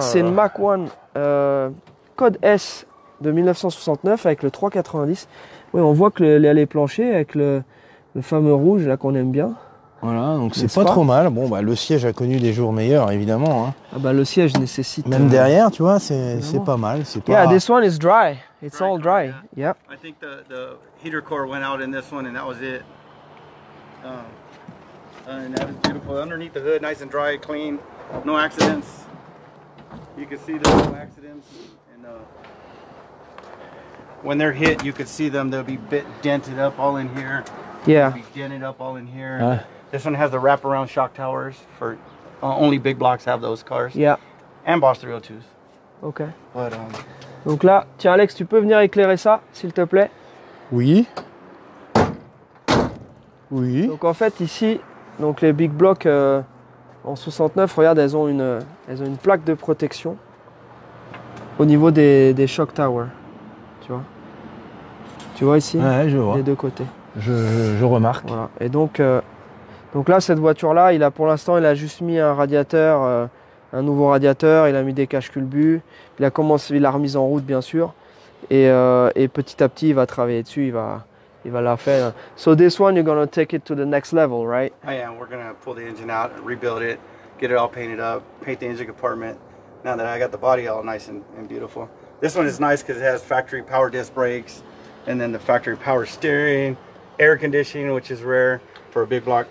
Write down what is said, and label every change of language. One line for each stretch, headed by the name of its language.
French: c'est une Mach 1 code S de 1969 avec le 390. Oui, on voit que les planchers avec le fameux rouge là qu'on aime bien. Voilà, donc c'est N'est-ce pas pas trop mal. Bon, bah le siège a connu des jours meilleurs, évidemment. hein. Ah bah le siège nécessite. Même derrière, tu vois, c'est Évidemment. pas mal. C'est pas...
English: Yeah, this one is dry. It's all dry. Yeah. I think the heater core went out in this one and that was it. And that is beautiful. Underneath the hood, nice and dry, clean, no accidents. You can see there's no accidents. And when they're hit, you can see them. They'll be dented up all in here. Yeah. They'll be dented up all in here.
French: Ouais.
English: This one has the wraparound shock towers for only big blocks have those cars. Yeah. And Boss 302s. Ok. But
French: Donc là, tiens Alex, tu peux venir éclairer ça, s'il te plaît. Oui. Oui. Donc en fait ici, donc les big blocks en 69, regarde, elles ont une plaque de protection au niveau des shock towers. Tu vois. Tu vois ici, Ouais, je vois. des deux côtés. Je remarque. Voilà. Et donc là, cette voiture-là, pour l'instant, il a juste mis un radiateur, un nouveau radiateur, il a mis des caches culbus, il a remis en route bien sûr, et petit à petit, il va travailler dessus, il va la faire.
English: So this one, you're gonna take it to the next level, right? we're gonna pull the engine out, rebuild it, get it all painted up, paint the engine compartment. Now that I got the body all nice and beautiful. This one is nice because it has factory power disc brakes, and then the factory power steering, air conditioning, which is rare for a big block.